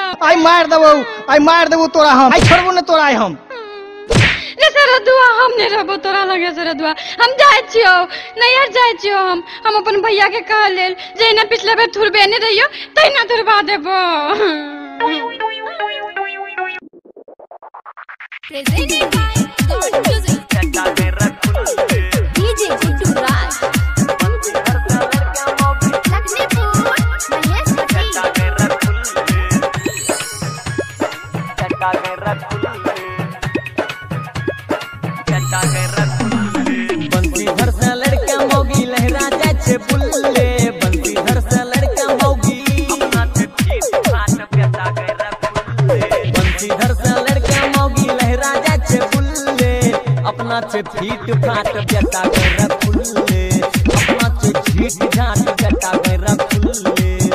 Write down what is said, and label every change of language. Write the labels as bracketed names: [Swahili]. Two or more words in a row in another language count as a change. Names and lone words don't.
[Maithili] आई मार देबो तोरा हम आई छोड़बो नहीं तोरा आई हम रे सारा दुआ हम नहीं रहबो तोरा लगे सारा दुआ हम जाय छियो नैहर जाय छियो हम अपन भैया के कह लेल जैना पिछले बेर थुरबे नहीं रहियो तैना थुरबा देबो [English] Presented by God Music. DJ Jintu Raj. Lakshmipur, Mahesh Patel. [Maithili] बंसी घर से लड़का मौगी लहरा जाए छे बुल्ले बंसी घर से लड़का मौगी बंसी घर से लड़का मौगी लहरा जाए छे बुल्ले अपना छे फीट फाट बेटा गैरा खुल्ले अपना छे झीट झाट बेटा गैरा खुल्ले